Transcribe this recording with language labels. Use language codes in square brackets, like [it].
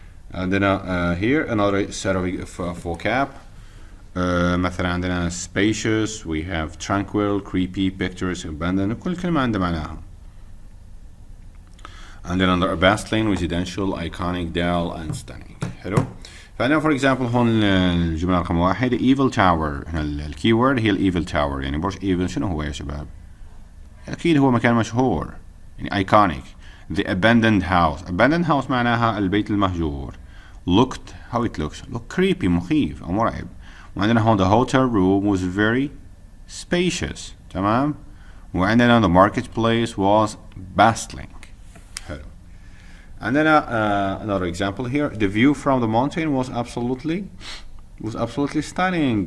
[en] And then here another set of vocab. [ar] مثلا عندنا [en] spacious, we have tranquil, creepy, picturesque, abandoned. [ar] كل كلمة عندها معناها. [en] عندنا under bustling, residential, iconic, dull, and stunning. [ar] حلو. فعندنا [en] for example [ar] هون الجملة رقم 1 evil tower. هنا الكيورد هي evil tower. يعني برج evil شنو هو يا شباب؟ أكيد هو مكان مشهور، يعني iconic. [en] The abandoned house. Abandoned house [ar] معناها البيت المهجور. [en] Looked how it looks. Look creepy [ar] مخيف أو مرعب. وعندنا هون [en] the hotel room was very spacious. [ar] تمام. وعندنا [en] the marketplace was bustling. [ar] حلو. عندنا [en] another example here. The view from the mountain was absolutely stunning.